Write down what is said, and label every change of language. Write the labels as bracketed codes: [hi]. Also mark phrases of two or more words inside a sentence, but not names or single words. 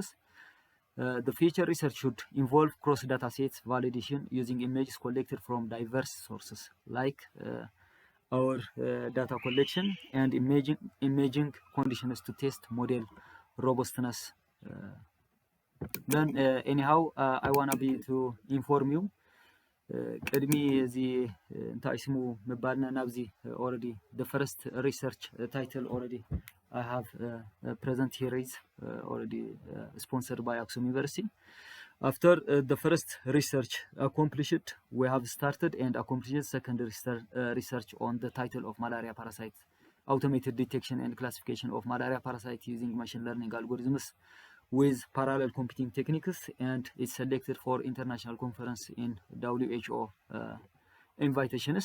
[en] The future research should involve cross data sets validation using images collected from diverse sources like our data collection and imaging conditions to test model robustness. Then anyhow, I wanna be to inform you. [ti] ቅድሚ እዚ እንታይ ስሙ ምባልና ናብዚ [en] already the first research title already I have present here is already sponsored by Aksum University. After the first research accomplished, we have started and accomplished second research on the title of malaria parasites, automated detection and classification of malaria parasites using machine learning algorithms with parallel computing techniques, and it's selected for international conference in WHO invitations.